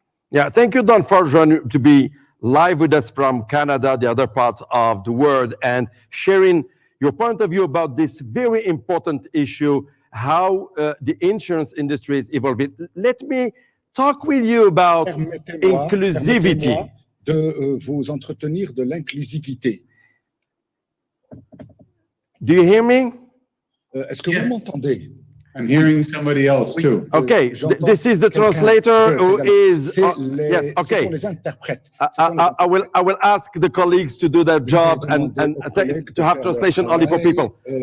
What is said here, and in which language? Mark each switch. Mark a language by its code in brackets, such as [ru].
[en] Yeah, thank you, Don, for joining to be live with us from Canada, the other parts of the world, and sharing your point of view about this very important issue, how the insurance industry is evolving. Let me talk with you about inclusivity. [fr] De vous entretenir de l'inclusivité. [en] Do you hear me? [fr] Est-ce que vous m'entendez? [en] I'm hearing somebody else too. Okay, this is the translator who is. Yes, okay. I will ask the colleagues to do their job and to have translation only for people.